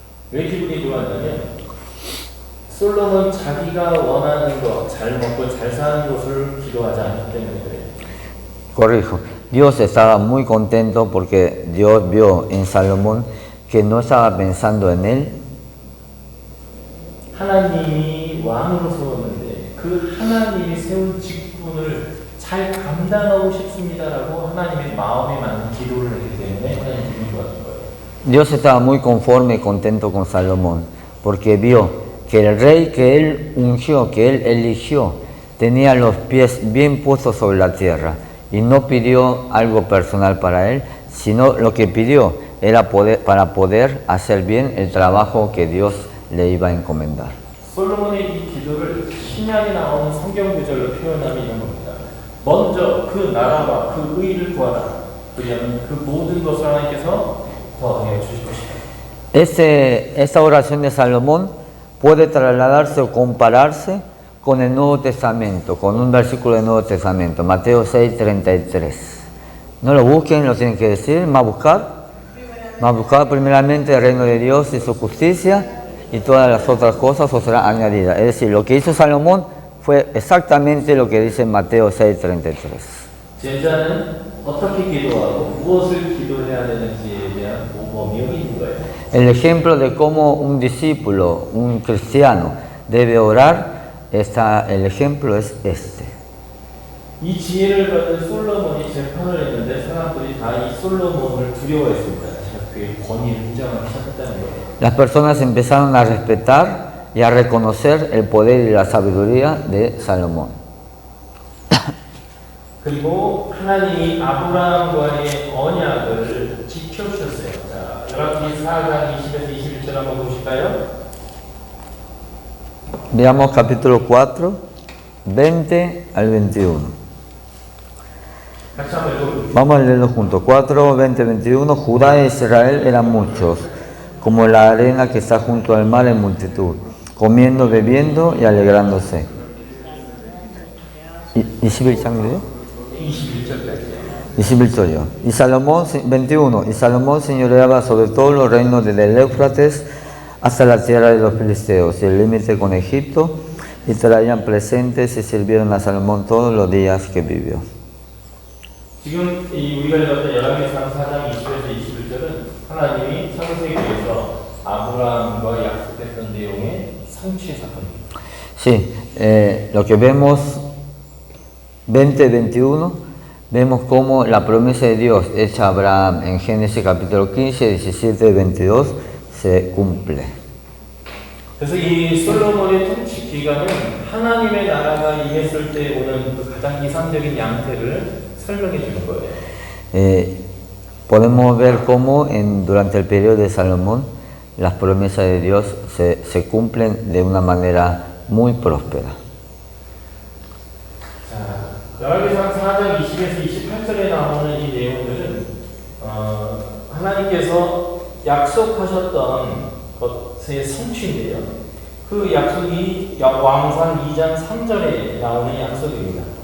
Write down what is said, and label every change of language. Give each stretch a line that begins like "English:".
Korean: 왜 기분이 좋았냐면 솔로몬 자기가 원하는 것, 잘 먹고 잘 사는 것을 기도하지 않기 때문에 그래요.
Spanish: Corrijo, Dios estaba muy contento porque Dios vio en Salomón que no estaba pensando en él.
Korean: 하나님이 왕으로 세웠는데 그 하나님이 세운 직분을 잘 감당하고 싶습니다라고 하나님의 마음에 맞는 기도를 했기 때문에 하나님 기분이 좋았던 거예요.
Spanish: Dios estaba muy conforme y contento con Salomón porque vio que el rey que él ungió, que él eligió, tenía los pies bien puestos sobre la tierra y no pidió algo personal para él, sino lo que pidió era para poder hacer bien el trabajo que Dios le iba a encomendar.
Korean: 솔로몬의 이 기도를 신약에 나오는 성경 구절로 표현하면 이런 겁니다. 먼저 그 나라와 그 의를 구하라. 그러면 그 모든 것을 하나님께서 더하여 주실 것이다.
Spanish: Esta oración de Salomón puede trasladarse o compararse con el Nuevo Testamento, con un versículo del Nuevo Testamento, Mateo 6:33. No lo busquen, lo tienen que decir, más buscar primeramente el reino de Dios y su justicia y todas las otras cosas os serán añadidas. Es decir, lo que hizo Salomón fue exactamente lo que dice Mateo 6:33.
Korean: 제자는 어떻게 기도하고 무엇을 기도해야 되는지에 대한 모범이 있는 거예요.
Spanish: El ejemplo de cómo un discípulo, un cristiano, debe orar, el ejemplo es este.
Korean: 이 지혜를 받은 솔로몬이 재판을 했는데 사람들이 다 이 솔로몬을 두려워했습니다. 그의 권위를 인정하기 시작했다는 거예요.
Spanish: Las personas empezaron a respetar y a reconocer el poder y la sabiduría de Salomón.
Korean: 그리고 하나님이 아브라함과의 언약을 지켜주셨어요. 자, 열왕기 4장 20에서 21절 한번 보실까요?
Spanish: Veamos capítulo 4, 20 al 21.
Korean: 같이 한번 읽어볼게요.
Spanish: Vamos a leerlo juntos. 4, 20, 21. Judá e Israel eran muchos, como la arena que está junto al mar en multitud, comiendo, bebiendo y alegrándose.
Korean: 21장이래요? 21절까지요.
Spanish: 21. Y Salomón, 21. Y Salomón señoreaba sobre todos los reinos desde el Éufrates hasta la tierra de los filisteos y el límite con Egipto, y traían presentes y sirvieron a Salomón todos los días que vivió.
Korean: 지금 이 우리가 읽었던 열왕기상 4장 20에서 21절은 하나님이 창세기에서 아브라함과 약속했던 내용의 성취의 사건입니다.
Spanish: Sí, lo que vemos 20-21, vemos cómo la promesa de Dios hecha a Abraham en Génesis capítulo 15, 17-22 se cumple.
Korean: 그래서 이 솔로몬의 통치 기간은 하나님의 나라가 임했을 때 오는 그 가장 이상적인 양태를 설명해 주는 거예요.
Spanish: Podemos ver cómo durante el periodo de Salomón las promesas de Dios se cumplen de una manera muy próspera.
Korean: 자, 열왕기상 4장 20에서 28절에 나오는 이 내용들은 하나님께서 약속하셨던 것의 성취인데요. 그 약속이 왕상 2장 3절에 나오는 약속입니다.